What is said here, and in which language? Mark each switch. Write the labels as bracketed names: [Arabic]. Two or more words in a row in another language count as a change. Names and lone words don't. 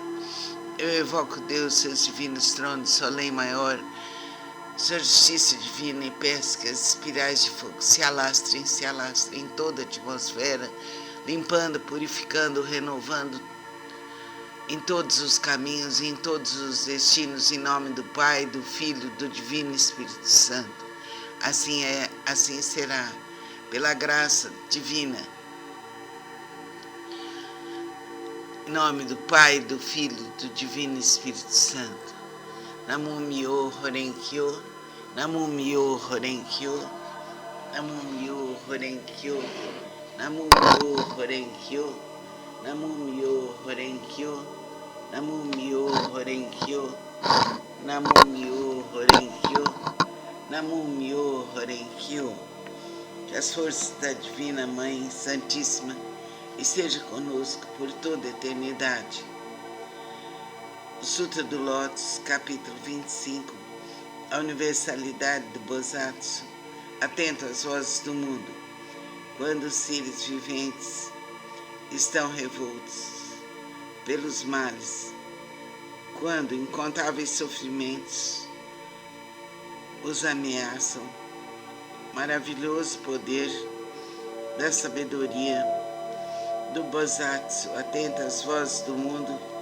[Portuguese] Eu evoco Deus, seus divinos tronos, sua lei maior, sua justiça divina, e peço que as espirais de fogo se alastrem em toda a atmosfera, limpando, purificando, renovando em todos os caminhos, em todos os destinos, em nome do Pai, do Filho e do Divino Espírito Santo. Assim é, assim será, pela graça divina. Em nome do Pai, do Filho e do Divino Espírito Santo. [Japanese] 南無妙法蓮経 南無妙法蓮経 南無妙法蓮経 南無妙法蓮経 南無妙法蓮経 南無妙法蓮経 南無妙法蓮経 南無妙法蓮経, Namu Myo Horenkyo, Namu Myo Horenkyo, Namu Myo Horenkyo, Namu Myo Horenkyo, Namu Myo Horenkyo, Namu Myo Horenkyo. [Portuguese] Que as forças da Divina Mãe Santíssima esteja conosco por toda a eternidade. O Sutra do Lótus, capítulo 25, a universalidade do Bosatsu, atento às vozes do mundo, quando os seres viventes estão revoltos pelos males, quando incontáveis sofrimentos os ameaçam, maravilhoso poder da sabedoria do Bosatsu, atento às vozes do mundo,